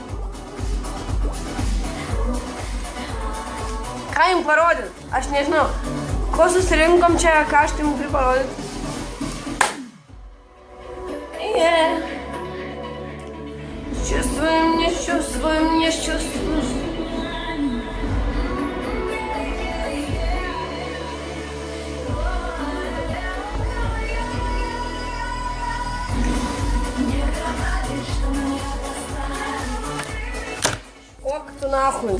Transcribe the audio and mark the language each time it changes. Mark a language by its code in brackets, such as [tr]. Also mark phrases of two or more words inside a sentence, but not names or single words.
[lt] Ką jums parodyt? Aš nežinau. Ko susirinkom čia, ką aš jums turiu parodyt? Yeah. [ru] Чувствуем, не чувствуем, не чувствуем. Ок, ты нахуй.